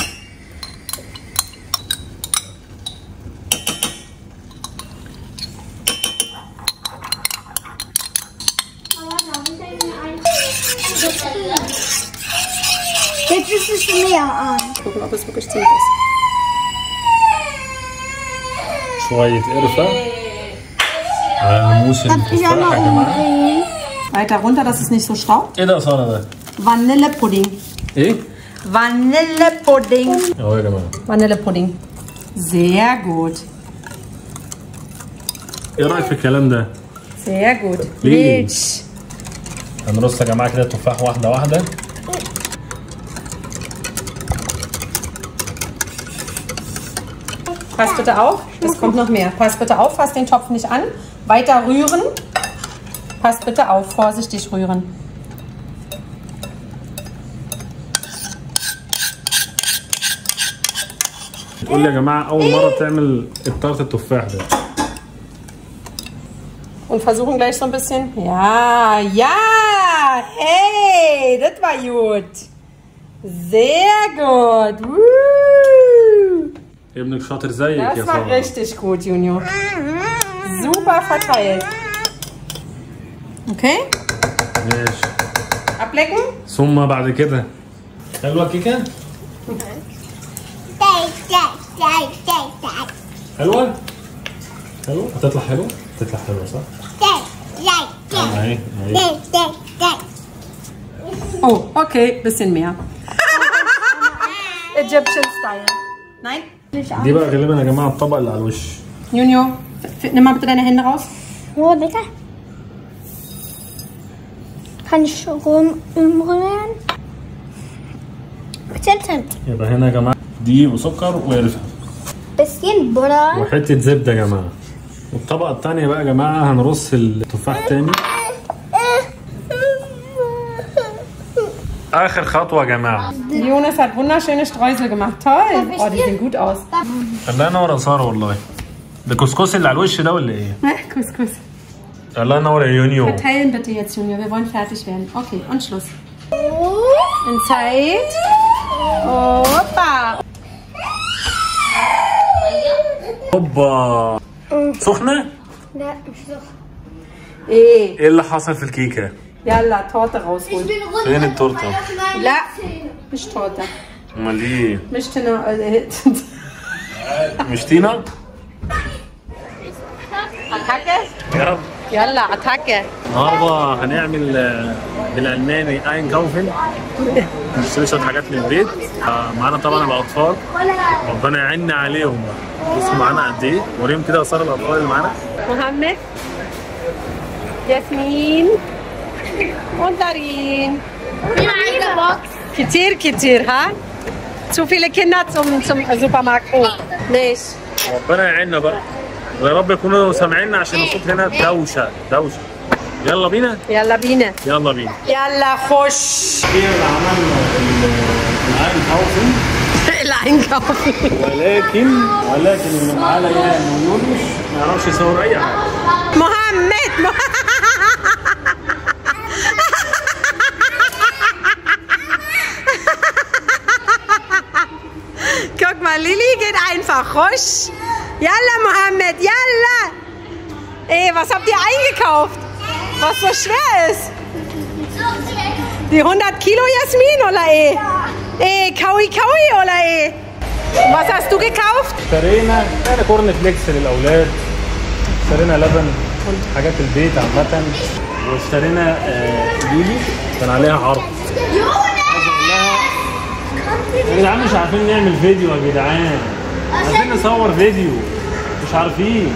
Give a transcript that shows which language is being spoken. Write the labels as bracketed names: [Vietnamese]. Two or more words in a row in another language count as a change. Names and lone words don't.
[German] Jetzt ist es mehr an. Gucken, ob es wirklich zählt ist. [Arabic] شوية قرفة على نموس التفاح يا جماعة. [German] Weiter runter, dass es nicht so staubt. [Arabic] ايه ده يا سارة ده؟ [German] Vanillepudding. [Arabic] ايه؟ [German] Vanillepudding. [Arabic] اهو يا جماعة. [German] Vanillepudding. Sehr gut. [Arabic] ايه رايك في الكلام ده؟ [German] Sehr gut. Milch. [Arabic] هنرص يا جماعه كده التفاح واحده واحده. [German] Pass bitte auf, es kommt noch mehr. Pass bitte auf, fass den Topf nicht an. Weiter rühren. Pass bitte auf, vorsichtig rühren. [Arabic] تقول لي يا جماعه اول مره تعمل التارت التفاح ده. [German] Und versuchen gleich so ein bisschen. Ja, ja! Hey, das war gut. Sehr gut. Woo. [Arabic] ابنك شاطر زيك يا [German] Das war richtig gut, Junior. Super verteilt. Okay? [Arabic] ماشي. [German] Ablecken. [Arabic] ثم بعد كده حلوه كيكه؟ حلوه؟ حلوه؟ هتطلع حلوه؟ هتطلع حلوه صح؟ اهي اهي. [German] Oh, okay, bisschen mehr. [English] Egyptian Style. [German] Nein? [Arabic] دي بقى غالبا يا جماعه الطبق اللي على الوش. [German] Junior, nimm mal bitte deine Hände raus. Ruhe bitte. Kann ich rumrühren? Bitte. [Arabic] يبقى هنا يا جماعه دقيق وسكر وقرفه. [German] Bisschen Butter. [Arabic] وحته زبده يا جماعه. والطبقه الثانيه بقى يا جماعه هنرص التفاح تاني. اخر خطوه يا جماعه. [German] Jonas hat wunderschöne Streusel gemacht. Toll. Oh, die sehen gut aus. [Arabic] الله ينور يا ساره والله. ده كسكسي اللي على الوش ده ولا ايه؟ [German] Couscous. [Arabic] الله ينور يا يونيو. [German] Verteilen bitte jetzt, Junior. Wir wollen fertig werden. Okay, und Schluss. In Zeit. Hoppa. [Arabic] هوبا. سخنه؟ لا مش سخن. ايه اللي حصل في الكيكه؟ [German] يلا Torte rausholen. [Arabic] فين التورته؟ لا مش Torte. امال ايه؟ مش تنا. مش تينا؟ Attacke. يلا. يلا Attacke. النهارده هنعمل بالالماني اينكاوفن. نشتري شويه حاجات من البيت. معانا طبعا الاطفال. ربنا يعيننا عليهم. بصوا معانا قد ايه؟ وريهم كده اثار الاطفال اللي معانا. محمد. ياسمين. [German] Und Darin. Kitir, Kitir, ha? Zu viele Kinder zum Supermarkt. Oh, nicht. [Arabic] ربنا يعيننا بقى. ويا رب يكونوا سامعيننا عشان الصوت هنا دوشه دوشه. يلا بينا؟ يلا بينا. يلا بينا. يلا خش. كده عملنا الاينكاوفن. الأينكaufen. ولكن اللي معانا يا يونس ما يعرفش يصور اي حاجه. محمد. [German] Guck mal, Lili geht einfach. Rusch. Yalla, Mohammed, yalla. Ey, was habt ihr eingekauft? Was so schwer ist? Die 100 Kilo Jasmin oder eh? Ey, Kaui Kaui oder eh? Was hast du gekauft? [Arabic] اشترينا كورن فليكس للاولاد. اشترينا لبن حاجات البيت عامه. واشترينا ليلي كان عليها عرض. يا جدعان مش عارفين نعمل فيديو يا جدعان. عايزين نصور فيديو مش عارفين.